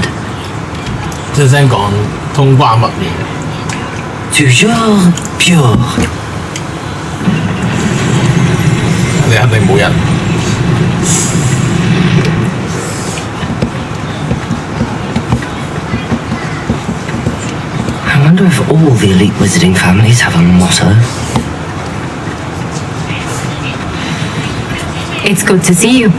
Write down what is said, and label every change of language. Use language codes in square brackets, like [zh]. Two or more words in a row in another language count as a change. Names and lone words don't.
[yue] 即係先講通關密語。 [fr] Toujours pure. [yue] 你肯定冇人。 [en] I wonder if all the elite wizarding families have a motto. It's good to see you.